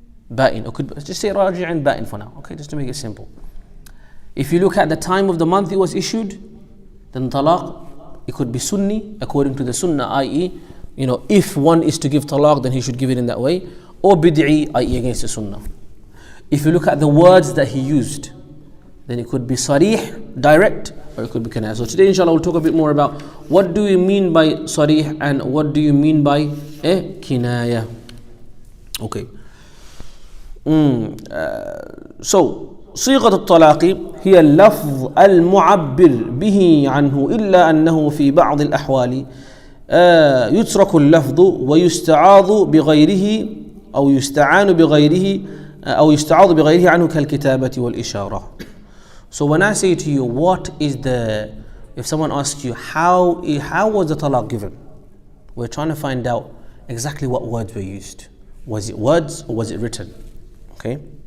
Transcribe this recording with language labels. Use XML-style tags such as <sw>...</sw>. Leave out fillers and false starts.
<en>Ba'in, or could just say raj'i and ba'in for now, okay, just to make it simple. If you look at the time of the month it was issued, then talaq, it could be sunni, according to the sunnah, i.e., if one is to give talaq, then he should give it in that way, or bid'i, i.e., against the sunnah. If you look at the words that he used, then it could be sarih, direct, or it could be kinaya. So today, inshallah, we'll talk a bit more about what do you mean by sarih and what do you mean by kinaya. Okay.</en> <ar>So صيغة الطلاق هي اللفظ المعبر به عنه إلا أنه في بعض الأحوال يترك اللفظ ويستعاض بغيره أو يستعان بغيره أو يستعاض بغيره عنه كالكتابة والإشارة.</ar> <en>So when I say to you, if someone asks you how was the talaq given, we're trying to find out exactly what words were used. Was it words or was it written? Okay.</en>